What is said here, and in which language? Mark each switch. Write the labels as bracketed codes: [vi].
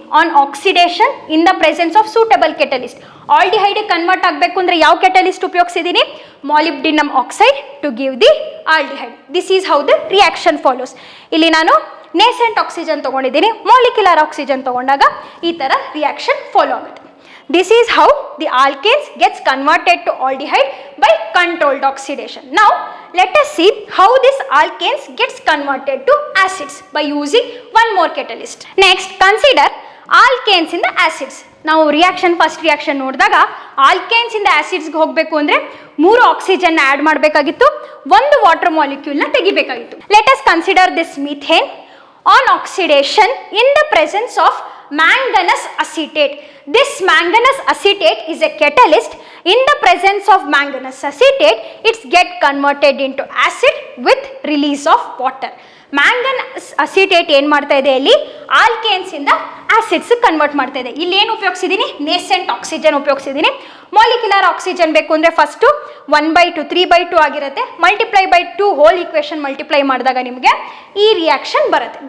[en] On oxidation in the presence of suitable catalyst. [kn] Aldehyde convert ಆಗಬೇಕು ಅಂದರೆ ಯಾವ catalyst ಉಪಯೋಗಿಸಿದ್ದೀನಿ? [en] Molybdenum oxide to give the aldehyde. This is how the reaction follows. [kn] ಇಲ್ಲಿ ನಾನು nascent oxygen ತೊಗೊಂಡಿದ್ದೀನಿ, molecular oxygen ತೊಗೊಂಡಾಗ ಈ ಥರ ರಿಯಾಕ್ಷನ್ ಫಾಲೋ ಆಗುತ್ತೆ. [en] This is how the alkanes gets converted to aldehyde by controlled oxidation. Now, let us see how this alkanes gets converted to acids by using one more catalyst. Next, consider alkanes in the acids. [kn] ನಾವು reaction first reaction ನೋಡಿದಾಗ alkanes ಇಂದ ಆಸಿಡ್ಸ್ಗೆ ಹೋಗಬೇಕು ಅಂದರೆ 3 oxygen add ಮಾಡಬೇಕಾಗಿತ್ತು, 1 water ಮಾಲಿಕ್ಯೂಲ್ನ ತೆಗಿಬೇಕಾಗಿತ್ತು. [en] Let us consider this methane. On oxidation in the presence of manganese acetate. This manganese acetate is a catalyst. In the presence of manganese acetate, it's get converted into acid with release of water. [kn] Manganese acetate ಏನು ಮಾಡ್ತಾ ಇದೆ ಇಲ್ಲಿ? Alkanes ಇಂದ acids convert ಮಾಡ್ತಾ ಇದೆ. ಇಲ್ಲಿ ಏನು ಉಪಯೋಗಿಸಿದ್ದೀನಿ? Nascent oxygen ಉಪಯೋಗಿಸಿದ್ದೀನಿ. Molecular oxygen ಬೇಕು ಅಂದರೆ ಫಸ್ಟು 1/2 3/2 ಆಗಿರುತ್ತೆ. [en] multiply by 2 whole equation [kn] multiply ಮಾಡಿದಾಗ ನಿಮಗೆ ಈ ರಿಯಾಕ್ಷನ್ ಬರುತ್ತೆ.